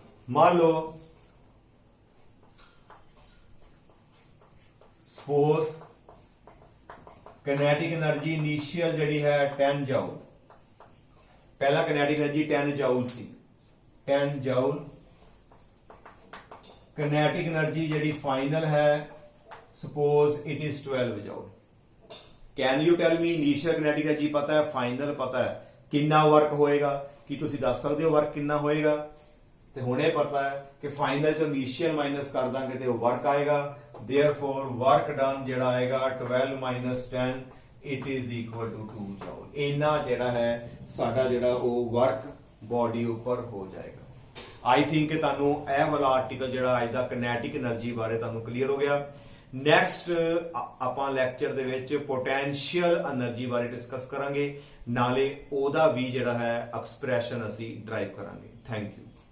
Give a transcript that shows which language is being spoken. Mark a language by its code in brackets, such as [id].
[pa] ਮੰਨ ਲਓ suppose kinetic energy initial ਜਿਹੜੀ ਹੈ 10 ਜਾਊਲ. ਪਹਿਲਾ kinetic energy 10 ਜਾਊਲ ਸੀ. 10 ਜਾਊਲ. [en] kinetic energy [pa] ਜਿਹੜੀ ਫਾਈਨਲ ਹੈ [en] suppose it is 12 joule. Can you tell me [pa] initial kinetic energy ਪਤਾ ਹੈ, ਫਾਈਨਲ ਪਤਾ ਹੈ, ਕਿੰਨਾ ਵਰਕ ਹੋਏਗਾ? ਕੀ ਤੁਸੀਂ ਦੱਸ ਸਕਦੇ ਹੋ ਵਰਕ ਕਿੰਨਾ ਹੋਏਗਾ? ਤੇ ਹੁਣੇ ਪਤਾ ਹੈ ਕਿ ਫਾਈਨਲ ਤੋਂ ਇਨੀਸ਼ੀਅਲ ਮਾਈਨਸ ਕਰ ਦਾਂਗੇ ਤੇ ਉਹ ਵਰਕ ਆਏਗਾ. [en] therefore work done [pa] ਜਿਹੜਾ ਆਏਗਾ [en] 12 minus 10 it is equal to 2 joule. [pa] ਇੰਨਾ ਜਿਹੜਾ ਹੈ ਸਾਡਾ ਜਿਹੜਾ ਉਹ ਵਰਕ ਬਾਡੀ ਉੱਪਰ ਹੋ ਜਾਏਗਾ. ਆਈ ਥਿੰਕ ਕਿ ਤੁਹਾਨੂੰ ਇਹ ਵਾਲਾ ਆਰਟੀਕਲ ਜਿਹੜਾ ਅੱਜ ਦਾ kinetic energy ਬਾਰੇ ਤੁਹਾਨੂੰ ਕਲੀਅਰ ਹੋ ਗਿਆ. ਨੈਕਸਟ ਆਪਾਂ ਲੈਕਚਰ ਦੇ ਵਿੱਚ ਪੋਟੈਂਸ਼ੀਅਲ એનર્ਜੀ ਬਾਰੇ ਡਿਸਕਸ ਕਰਾਂਗੇ, ਨਾਲੇ ਉਹਦਾ ਵੀ ਜਿਹੜਾ ਹੈ ਐਕਸਪ੍ਰੈਸ਼ਨ ਅਸੀਂ ਡਰਾਈਵ ਕਰਾਂਗੇ. [en] Thank you.